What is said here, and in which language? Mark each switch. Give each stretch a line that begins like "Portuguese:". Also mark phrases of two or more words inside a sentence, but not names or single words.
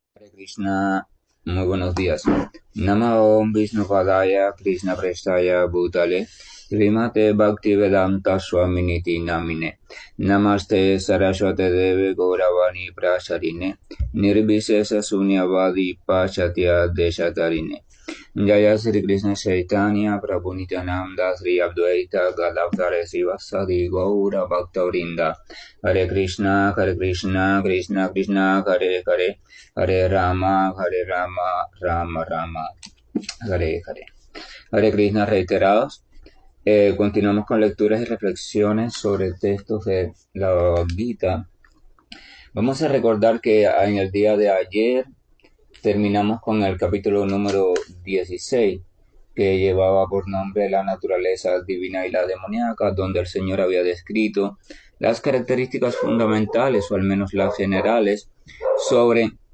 Sanskrit: हरे कृष्ण,
Spanish: muy buenos días.
Sanskrit: नमो विष्णु पादाय कृष्ण प्रेष्ठाय भूतले श्रीमते भक्तिवेदान्त स्वामिनिति नामिने नमस्ते सारस्वते देवे गौरवाणी प्रचारिणे निर्विशेष शून्यवादी पाश्चात्य देशतारिणे जय श्री कृष्ण चैतन्य प्रभु नित्यानन्द श्री अद्वैत गदाधर श्रीवासादि गौर भक्तवृन्द हरे कृष्ण कृष्ण कृष्ण हरे हरे हरे राम राम राम हरे हरे. हरे कृष्ण reiterados.
Spanish: Continuamos con lecturas y reflexiones sobre textos de la Bhagavad Gita. Vamos a recordar que en el día de ayer terminamos con el capítulo número 16, que llevaba por nombre La naturaleza divina y la demoníaca, donde el Señor había descrito las características fundamentales, o al menos las generales, sobre